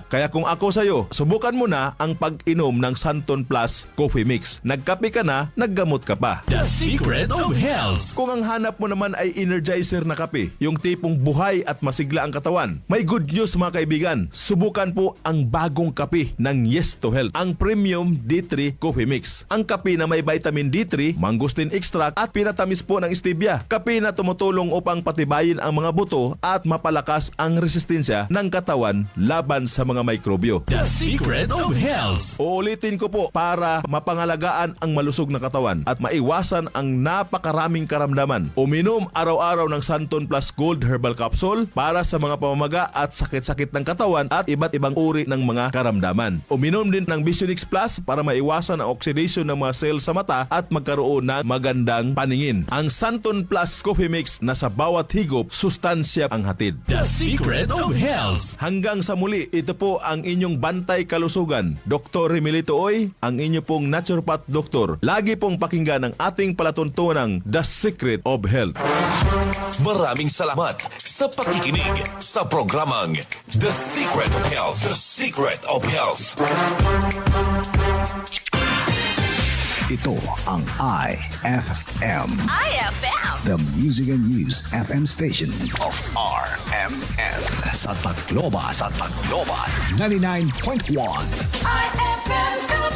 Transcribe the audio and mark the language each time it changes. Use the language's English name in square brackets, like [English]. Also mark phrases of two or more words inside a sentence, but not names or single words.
[Filipino] Kaya kung ako sa'yo, subukan mo na ang pag-inom ng Santon Plus Coffee Mix. Nagkape ka na, naggamot ka pa. The Secret of Health. Kung ang hanap mo naman ay energizer na kape, yung tipong buhay at masigla ang katawan, may [English] good news [Filipino] mga kaibigan. Subukan po ang bagong kape ng Yes to Health, ang Premium D3 Coffee Mix. Ang kape na may vitamin D3, [English] mangosteen extract [Filipino] at pinatamis po ng stevia. Kape na tumutulong upang patibayin ang mga buto at mapalakas ang resistensya ng katawan laban sa mga mikrobyo. The Secret of Health. Uulitin ko po para mapangalagaan ang malusog na katawan at maiwasan ang napakaraming karamdaman. Uminom araw-araw ng Santon Plus Gold Herbal Capsule para sa mga pamamaga at sakit-sakit ng katawan at iba't ibang uri ng mga karamdaman. Uminom din ng Vision X Plus para maiwasan ang oxidation ng mga cells sa mata at magkaroon ng magandang paningin. Ang Santon Plus Coffee Mix na sa bawat higop, sustansya ang hatid. The Secret of Health. Health. Hanggang sa muli, ito po ang inyong bantay kalusugan. Dr. Remilito Oy, ang inyo pong naturopath doktor. Lagi pong pakinggan ang ating palatuntunang The Secret of Health. Maraming salamat sa pakikinig sa programang The Secret of Health. The Secret of Health. Ito ang IFM. IFM. [English] The Music and News FM station of RMN. [Filipino] Sa Tacloban. 99.1. IFM.